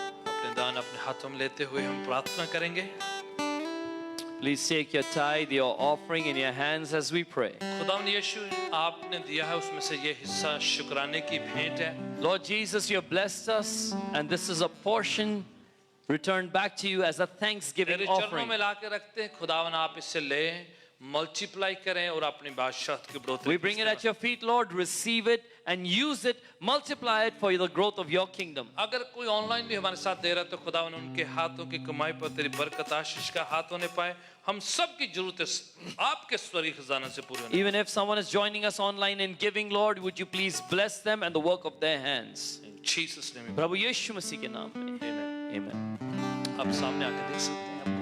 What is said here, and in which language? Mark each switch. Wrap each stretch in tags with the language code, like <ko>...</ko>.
<hi>अपने दान अपने हाथों में लेते हुए हम प्रार्थना करेंगे।</hi> <en>Please take your tithe, your offering in your hands as we pray.</en> <hi>खुदावंद यीशु आपने दिया है उसमें से ये हिस्सा शुक्राने की भेंट है।</hi> <en>Lord Jesus, you have blessed us, and this is a portion returned back to you as a thanksgiving</en> <hi>तेरे चरणों</hi> <en>offering.</en> <hi>में लाके रखते हैं। खुदावन आप इससे लें, मल्टीप्लाई करें और अपनी बादशाह की बढ़ोतरी</hi> <en>We bring it at your feet, Lord. Receive it and use it. Multiply it for the growth of your kingdom.</en> <hi>अगर कोई ऑनलाइन भी हमारे साथ दे रहा है तो खुदावन उनके हाथों की कमाई पर तेरी बरकत आशीष का हाथ होने पाए हम सब की जरूरतें आपके स्वर्गीय खजाना से पूरी होने</hi> <en>Even if someone is joining us online and giving, Lord, would you please bless them and the work of their hands? In Jesus name we</en> <hi>प्रभु यीशु मसीह के नाम में.</hi> <en>pray. Amen. Amen.</en> <hi>आप सामने आके देख सकते हैं</hi>